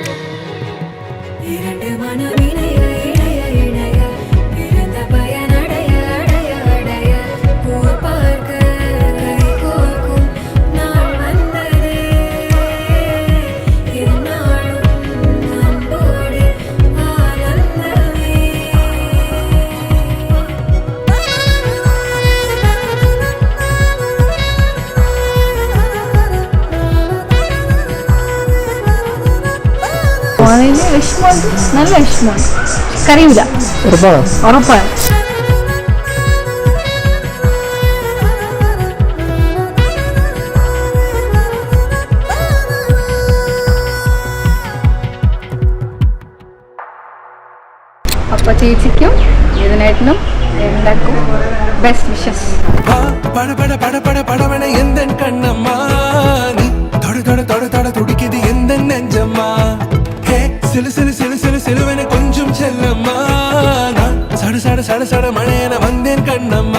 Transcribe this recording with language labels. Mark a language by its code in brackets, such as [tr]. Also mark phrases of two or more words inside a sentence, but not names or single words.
[ta] இரண்டு மனம் இணைய இணைய இணைய பிறந்த பயன் அடைய அடைய அடைய ஊர் பார்க்க கை கோர்க்கும் நாள் வந்தது என்னாலும் அன்போடு ஆனந்தமே. [ml] അതിന് വിഷമമുണ്ട്, നല്ല വിഷമമുണ്ട്. കരയൂല, ഉറപ്പാണ്. അപ്പൊ ചേച്ചിക്കും ഇതിനായിട്ടും എല്ലാവർക്കും ബെസ്റ്റ് വിഷസ്. [ta] பட பட பட பட படவன எந்த கண்ணம்மா, நீ தொட தொட தொட தொட துடிக்குது எந்த நெஞ்சம்மா. ஹே சிலு சிலு சிலு சிலு சிலுவன கொஞ்சம் செல்லம்மா, நான் சட சட சட சட மழையன வந்தேன் கண்ணம்மா.